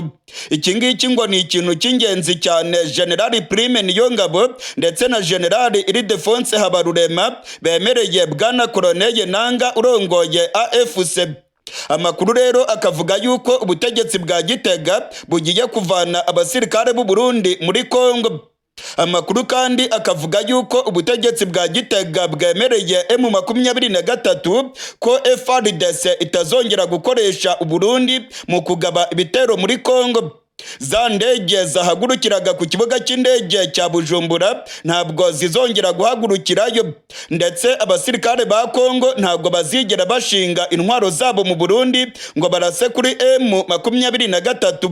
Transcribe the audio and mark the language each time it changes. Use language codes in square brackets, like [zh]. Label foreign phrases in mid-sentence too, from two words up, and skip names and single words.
[rw] Iki ngiki ngo ni ikintu cy'ingenzi cyane Generali Prime Niyongabo ndetse na Generali Ildefonse Habarurema bemereye Bwana Koloneli Nanga urongoye AFC. Amakuru rero akavuga yuko ubutegetsi bwa Gitega bugiye kuvana abasirikare b'u Burundi muri Kongo. Amakuru kandi akavuga yuko ubutegetsi bwa Gitega bwemereye M23 ko FARDC itazongera gukoresha u Burundi mu kugaba ibitero muri Kongo. za ndege zahagurukiraga ku kibuga cy'indege cya Bujumbura ntabwo zizongera guhagurukirayo, ndetse abasirikare ba Kongo ntabwo bazigera bashinga intwaro zabo mu Burundi ngo barase kuri M23.